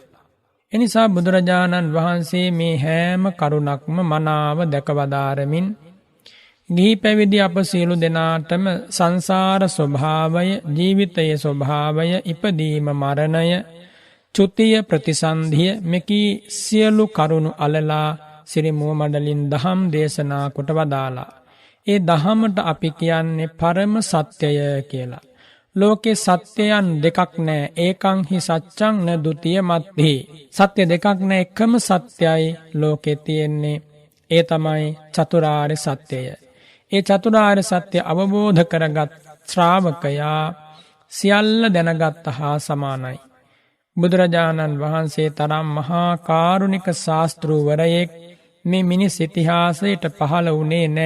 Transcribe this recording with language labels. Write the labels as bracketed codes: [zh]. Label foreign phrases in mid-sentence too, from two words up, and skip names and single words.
[si] එනිසා බුදුරජාණන් වහන්සේ මේ හැම කරුණක්ම මනාව දැකවදාරමින් ගිහි පැවිදි අප සියලු දෙනාටම සංසාර ස්වභාවය, ජීවිතයේ ස්වභාවය, ඉපදීම මරණය, චුතිය ප්‍රතිසන්ධිය මෙකී සියලු කරුණු අලලා සිරි මුව මඩලින් දහම් දේශනා කොට වදාලා. ඒ දහමට අපි කියන්නේ පරම සත්‍යය කියලා. ලෝකේ සත්‍යයන් දෙකක් නෑ. [pi] ඒකං හි සච්ඡං න ဒ ුතිය මත්හි. [si] සත්‍ය දෙකක් නෑ, එකම සත්‍යයි ලෝකේ තියෙන්නේ. ඒ තමයි චතුරාර්ය සත්‍යය. ඒ චතුරාර්ය සත්‍ය අවබෝධ කරගත් ශ්‍රාවකයා සියල්ල දැනගත් හා සමානයි. බුදුරජාණන් වහන්සේ තරම් මහා කාරුණික ශාස්ත්‍රූවරයෙක් මේ මිනිස් ඉතිහාසයට පහළ වුණේ නෑ.